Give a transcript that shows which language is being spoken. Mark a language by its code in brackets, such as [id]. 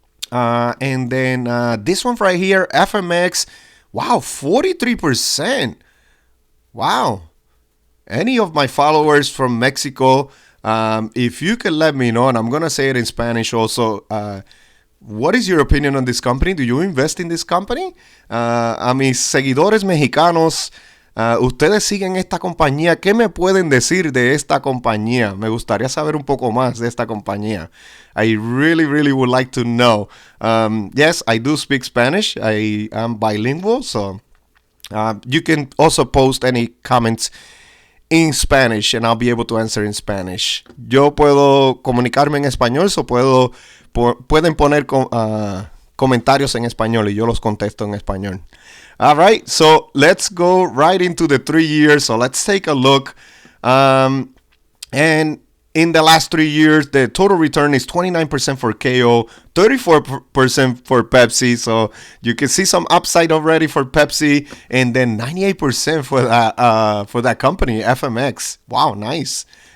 [en] And then this one right here, FMX, wow, 43%. Wow. Any of my followers from Mexico, if you could let me know, and I'm going to say it in Spanish also, what is your opinion on this company? Do you invest in this company? [es] A mis seguidores mexicanos, ustedes siguen esta compañía. ¿Qué me pueden decir de esta compañía? Me gustaría saber un poco más de esta compañía. [en] I really, really would like to know. Yes, I do speak Spanish. I am bilingual, so you can also post any comments in Spanish and I'll be able to answer in Spanish. [es] Yo puedo comunicarme en español, so pueden poner comentarios en español y yo los contesto en español. [en] All right, so let's go right into the 3 years. So let's take a look. And in the last 3 years, the total return is 29% for KO, 34% for Pepsi. So you can see some upside already for Pepsi, and then 98% for that company, FMX. Wow, nice.